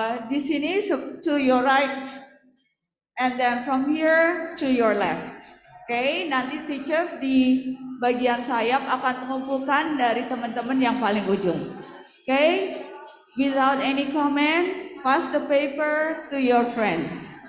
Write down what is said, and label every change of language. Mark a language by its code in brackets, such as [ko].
[id] Di sini [en] to your right, and then from here to your left. [id] Okay, nanti teachers di bagian sayap akan mengumpulkan dari teman-teman yang paling ujung. [en] Okay, without any comment, pass the paper to your friend.